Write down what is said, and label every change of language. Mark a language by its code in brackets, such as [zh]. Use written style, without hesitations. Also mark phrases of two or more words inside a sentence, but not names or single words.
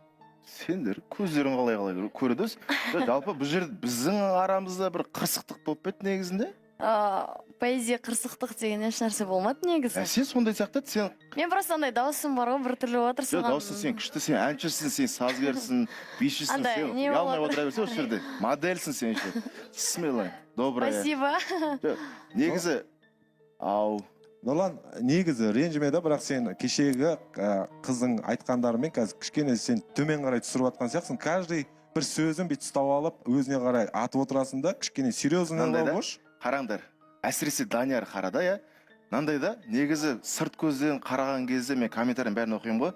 [kk] Сендер көздерің қалай көреді? Жалпы бұл жерде біздің арамызда бір қырсықтық болып кетті негізінде. Поэзия қырсықтық деген еш нәрсе болмады негізі. Сен сондай сияқты, сен... Мен просто андай дауысым бар ғой, бір түрлі отырсың. Жоқ, дауысың сен күшті, сен әншісің, сен сазгерсің, бишісің, сен ұялмай отыра берсе осы жерде. Модельсің сен [ru] еще. Смелая, добрая. Спасибо. [kk] Негізі, Нұрлан, негізі ренжімеді, бірақ сен кешегі қыздың айтқандарымен қазір кішкене сен төмен қарай түсіріп атқан сияқтысың. Каждый бір сөзін бет ұстап алып, өзіне қарай атып отырасың да, кішкене серьезный болғыш. Қараңдар, әсіресе Данияр қарада, иә? Нандайда, негізі сырт көзден қараған кезде мен комментарин бәрін оқимын ғой.